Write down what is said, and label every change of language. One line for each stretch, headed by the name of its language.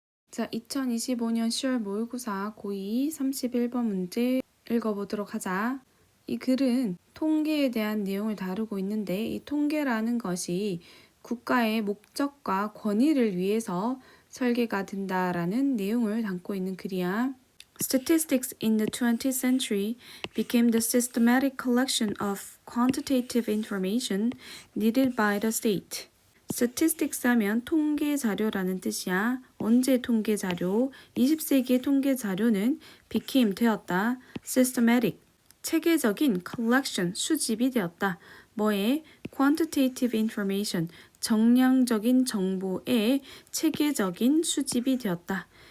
Korean: 자, 2025년 10월 모의고사 고2 31번 문제 읽어보도록 하자. 이 글은 통계에 대한 내용을 다루고 있는데 이 통계라는 것이 국가의 목적과 권위를 위해서 설계가 된다라는 내용을 담고 있는 글이야.
English: Statistics in the 20th century became the systematic collection of quantitative information needed by the state.
Korean: Statistics 하면 통계 자료라는 뜻이야. 언제 통계 자료? 20세기의 통계 자료는 became 되었다. Systematic 체계적인 collection 수집이 되었다. 뭐에?
English: Quantitative information
Korean: 정량적인 정보의 체계적인 수집이 되었다.